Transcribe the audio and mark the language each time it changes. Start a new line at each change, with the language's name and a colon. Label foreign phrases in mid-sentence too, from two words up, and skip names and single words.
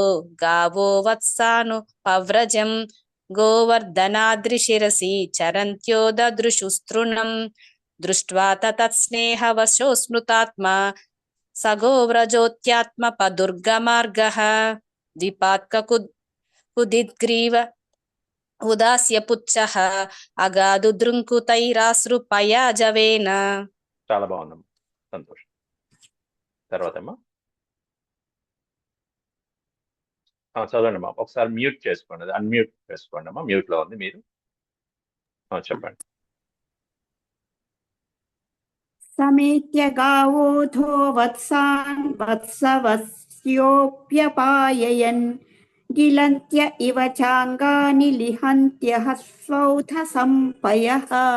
Sanskrit: गावो वत्सानुपव्रजम् गोवर्धनाद्रिशिरसि चरन्त्यो ददृशुस्तृणम् दृष्ट्वा तत्स्नेहवशो स्मृतात्मा स गोव्रजोत्यात्मपदुर्गमार्गः द्विपात्कुदिद्ग्रीव उदास्य पुच्छः अगाधु दृङ्कुतैराश्रुपयाजवेन.
Telugu: చాలా బాగుందమ్మా, సంతోషం. తర్వాత అమ్మా చదవండి అమ్మా. ఒకసారి మ్యూట్ చేసుకోండి, అది అన్మ్యూట్ చేసుకోండి అమ్మా. మ్యూట్ లో ఉంది మీరు. చెప్పండి.
Sanskrit: समेत्य गावोऽथो वत्सान् वत्सवस्योऽप्यपाययन् गिलन्त्य इव चाङ्गानि लिहन्त्यः स्वौथ सम्पयः